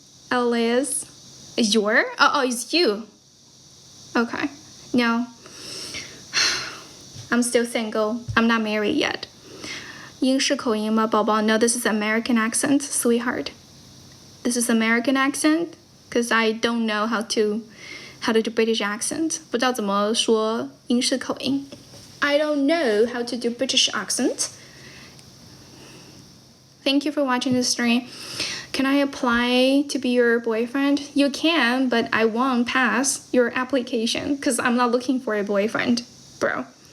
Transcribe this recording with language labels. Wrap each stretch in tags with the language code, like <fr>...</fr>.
<en>Elias, your? Oh, it's you. Okay. No. I'm still single. I'm not married yet.</en> <zh>英式口音吗，宝宝？</zh> <en>No, this is American accent, sweetheart. This is American accent because I don't know how to do British accent.</en> <zh>不知道怎么说英式口音。</zh> <en>I don't know how to do British accent. Thank you for watching the stream. Can I apply to be your boyfriend? You can, but I won't pass your application because I'm not looking for a boyfriend, bro.</en>